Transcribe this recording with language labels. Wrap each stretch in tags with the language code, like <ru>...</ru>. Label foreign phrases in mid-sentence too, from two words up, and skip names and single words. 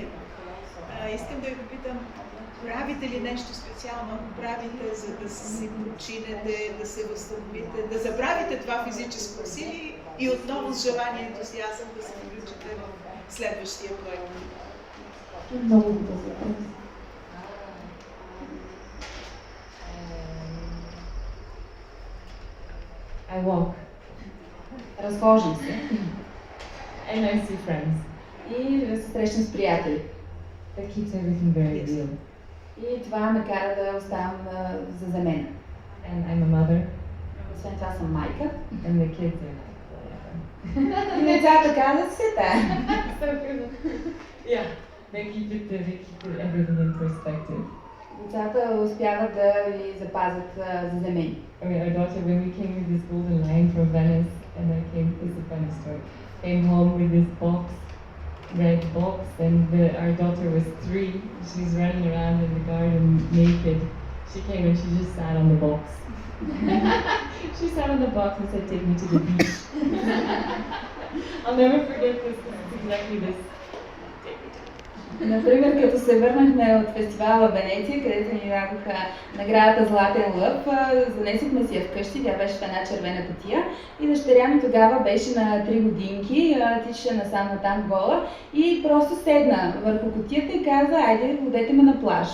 <bg>Искам да ви попитам, правите ли нещо специално, ако правите, за да си починете, да се възстановите, да забравите това физическо усилие и отново с желание и ентусиазъм да се включите в следващия проект? Много добър.</bg> <en>I walk.</en> <bg>Разхождам се.</bg> <en>And I see friends.</en> <bg>И да се срещам с приятели.</bg> <en>That keeps everything very real.</en> <bg>И това ме кара да оставам заземена.</bg> <en>And I'm a mother.</en> <bg>Освен това съм майка.</bg> <en>And the kids are whatever.</en> <bg>И децата казват се</bg> <en>Yeah, they keep everything in perspective.</en> <bg>Децата успяват да ви запазят заземени.</bg> <en>I mean, our daughter, when we came with this golden line from Venice, and this is a funny story, came home with this red box, and our daughter was 3. She's running around in the garden naked. She came and she just sat on the box. She sat on the box and said, "Take me to the beach." I'll never forget this. It's exactly this.</en> <bg>Например, като се върнахме от фестивала в Венеция, където ни дадоха наградата Златен лъв, занесохме си я вкъщи, тя беше в една червена кутия и дъщеря ми тогава беше на 3 годинки, тичаше насам натам гола и просто седна върху кутията и каза: "Айде, водете ме на плаж."</bg>